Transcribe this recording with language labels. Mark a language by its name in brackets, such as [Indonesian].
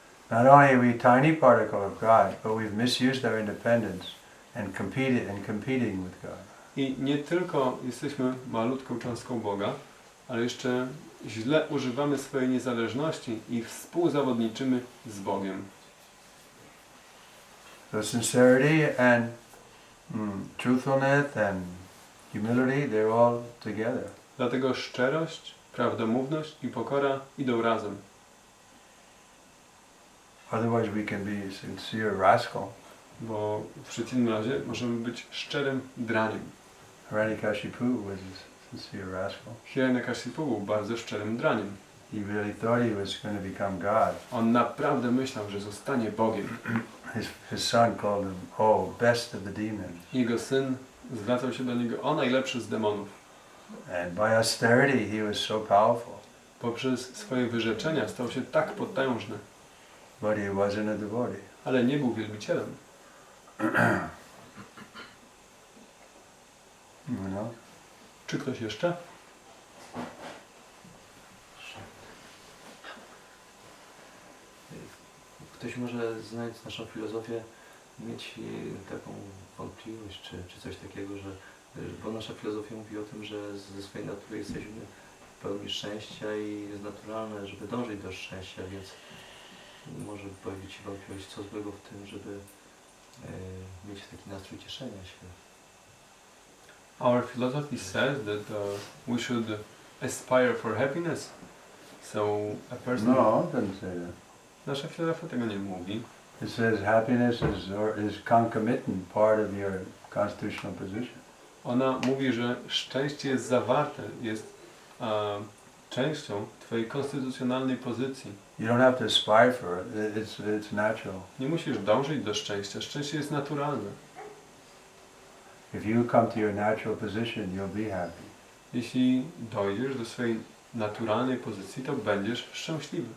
[English] Not only are we a tiny particle of God, but we've misused our independence and competing with God. [Polish] I nie tylko jesteśmy malutką cząstką Boga, ale jeszcze źle używamy swojej niezależności i współzawodniczymy z Bogiem. [English] So sincerity and truthfulness and humility, they're all together. [Polish] Dlatego szczerość, prawdomówność i pokora idą razem. [English] Otherwise we can be a sincere rascal. [Polish] Bo w przeciwnym razie możemy być szczerym draniem. [English] Hiranyakashipu was a sincere rascal. [Polish] Hiranyakashipu był bardzo szczerym draniem. [English] He really thought he was going to become God. [Polish] On naprawdę myślał, że zostanie Bogiem. [English] His son called him, oh, best of the demons. [Polish] Jego syn zwracał się do niego, o najlepszy z demonów. [English] And by austerity he was so powerful. [Polish] Poprzez swoje wyrzeczenia stał się tak potężny. [English] But he wasn't a devotee. [Polish] Ale nie był wielbicielem. [English] You know? [Polish] Czy ktoś jeszcze? Ktoś może, znając naszą filozofię, mieć taką wątpliwość, czy coś takiego, że bo nasza filozofia mówi o tym, że ze swojej natury jesteśmy pełni szczęścia i jest naturalne, żeby dążyć do szczęścia, więc może pojawić się wątpliwość, co złego w tym, żeby mieć taki nastrój cieszenia się. [English] Our philosophy says that we should aspire for happiness. So a person... No, it doesn't say that. [Polish] Nasza filozofia tego nie mówi. [English] It says happiness is concomitant part of your constitutional position. [Polish] Ona mówi, że szczęście jest zawarte, jest częścią twojej konstytucjonalnej pozycji. [English] You don't have to aspire for it. It's natural. [Polish] Nie musisz dążyć do szczęścia. Szczęście jest naturalne. [English] If you come to your natural position, you'll be happy. [Polish] Jeśli dojdziesz do swojej naturalnej pozycji, to będziesz szczęśliwy.